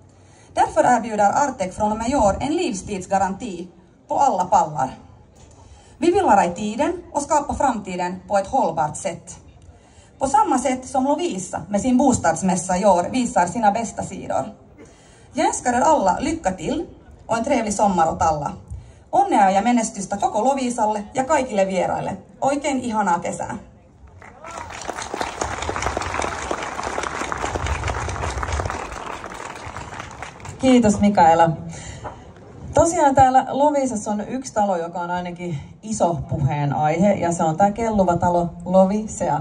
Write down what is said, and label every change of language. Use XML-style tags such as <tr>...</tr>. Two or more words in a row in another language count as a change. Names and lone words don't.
<sv>Därför erbjuder Artek från och med i år en livstidsgaranti på alla pallar. Vi vill vara i tiden och skapa framtiden på ett hållbart sätt. På samma sätt som Lovisa med sin bostadsmässa i år visar sina bästa sidor. Jag önskar er alla lycka till och en trevlig sommar åt alla.</sv> <fi>Onnea ja menestystä koko Lovisalle ja kaikille vieraille. Oikein ihanaa kesää. Kiitos Mikaela. Tosiaan täällä Loviisassa on yksi talo, joka on ainakin iso puheenaihe, ja se on tämä kelluva talo Lovisea.</fi>